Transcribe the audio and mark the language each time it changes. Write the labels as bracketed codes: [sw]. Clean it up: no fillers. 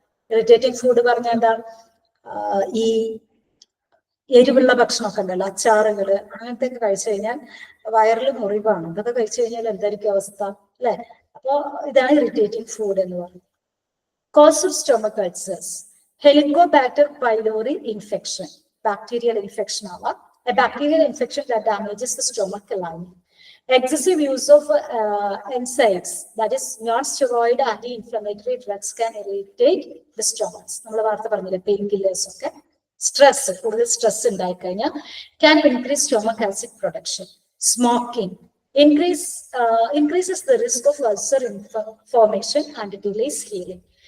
[ml] Irritating food പറഞ്ഞാൽ എന്താണ്? ഈ എരിവുള്ള ഭക്ഷണമൊക്കെ ഉണ്ടല്ലോ, അച്ചാറുകള് അങ്ങനത്തെ ഒക്കെ കഴിച്ചു കഴിഞ്ഞാൽ വയറിൽ മുറിവാണ്. ഇതൊക്കെ കഴിച്ചു കഴിഞ്ഞാൽ എന്തായിരിക്കും അവസ്ഥ അല്ലെ? അപ്പോ ഇതാണ് ഇറിറ്റേറ്റിംഗ് ഫുഡ് എന്ന് പറയുന്നത്. [en] Cause of stomach ulcers, helicobacter pylori infection, bacterial infection ആവാം. A bacterial infection that damages the stomach lining. Excessive use of NSAIDs, that is non-steroid anti-inflammatory drugs, can irritate the stomach. [ml] നമ്മൾ വാർത്ത പറഞ്ഞില്ലേ, pain killers ഒക്കെ. Stress, കൂടുതൽ stress ഉണ്ടായി കഴിഞ്ഞാൽ [en] can increase stomach acid production. Smoking increases the risk of ulcer formation and delays healing.